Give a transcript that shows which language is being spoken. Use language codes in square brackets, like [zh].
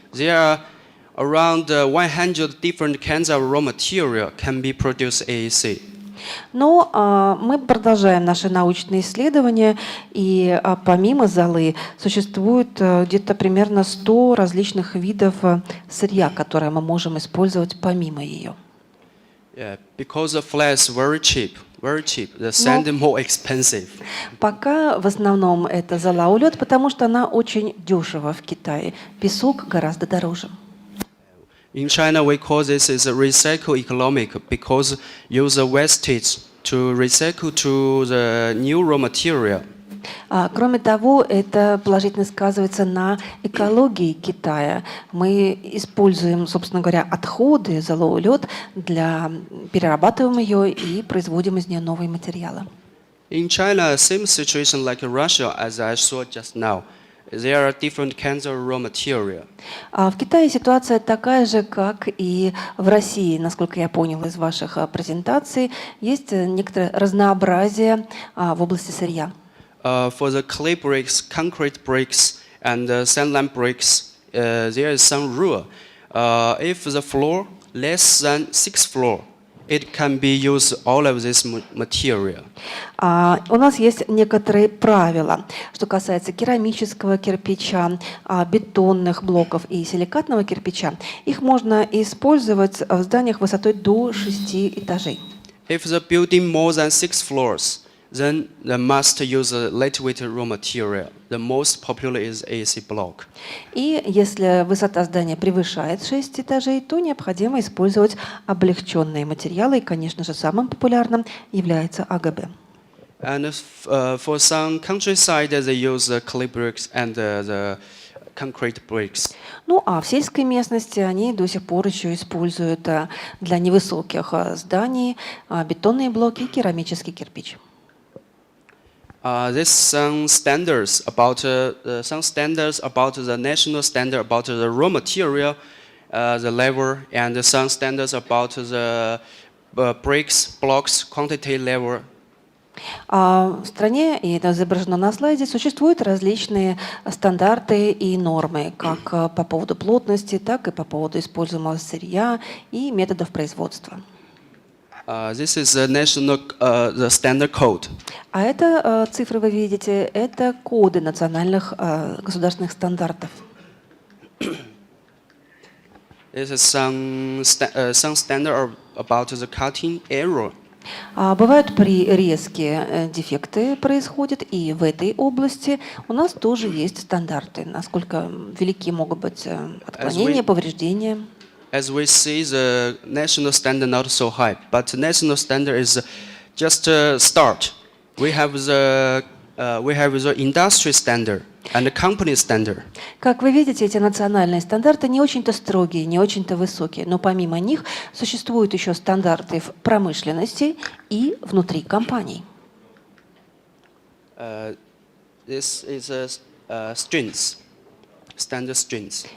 [en] There are around 100 different kinds of raw material can be produced AAC. [ru] Но мы продолжаем наши научные исследования, и помимо золы существует где-то примерно 100 различных видов сырья, которые мы можем использовать помимо ее. [en] Yeah, because the flares very cheap, the sand is more expensive. [ru] Пока в основном это зола-улет, потому что она очень дешева в Китае. Песок гораздо дороже. [en] In China, we call this is a recycle economic because use the wastage to recycle to the new raw material. [ru] Кроме того, это положительно сказывается на экологии Китая. Мы используем, собственно говоря, отходы, золоулет, перерабатываем ее и производим из нее новые материалы. [en] In China, same situation like Russia, as I saw just now. There are different kinds of raw material. [ru] В Китае ситуация такая же, как и в России, насколько я понял из ваших презентаций. Есть некоторое разнообразие в области сырья. [en] For the clay bricks, concrete bricks, and sand lime bricks, there is some rule. If the floor less than 6 floor, it can be used all of this material. [ru] У нас есть некоторые правила, что касается керамического кирпича, бетонных блоков и силикатного кирпича. Их можно использовать в зданиях высотой до 6 этажей. [en] If the building more than 6 floors, then they must use a lightweight raw material. The most popular is AAC block. [ru] И если высота здания превышает 6 этажей, то необходимо использовать облегченные материалы. И, конечно же, самым популярным является АГБ. [en] And for some countryside, they use the clay bricks and the concrete bricks. [ru] Ну, а в сельской местности они до сих пор еще используют для невысоких зданий бетонные блоки и керамический кирпич. [en] There's some standards about the national standard about the raw material, the level, and some standards about the bricks, blocks, quantity level. [ru] В стране, и это изображено на слайде, существуют различные стандарты и нормы, как по поводу плотности, так и по поводу используемого сырья и методов производства. [en] This is the national the standard code. [ru] А это цифры вы видите, это коды национальных государственных стандартов. [en] This is some standard about the cutting error. [ru] Бывают резкие дефекты происходят, и в этой области у нас тоже есть стандарты, насколько велики могут быть отклонения, повреждения. [en] As we see, the national standard not so high, but the national standard is just a start. We have the industry standard and the company standard. [ru] Как вы видите, эти национальные стандарты не очень-то строгие, не очень-то высокие, но помимо них существуют еще стандарты в промышленности и внутри компаний. [en] This is strengths. Standard strengths.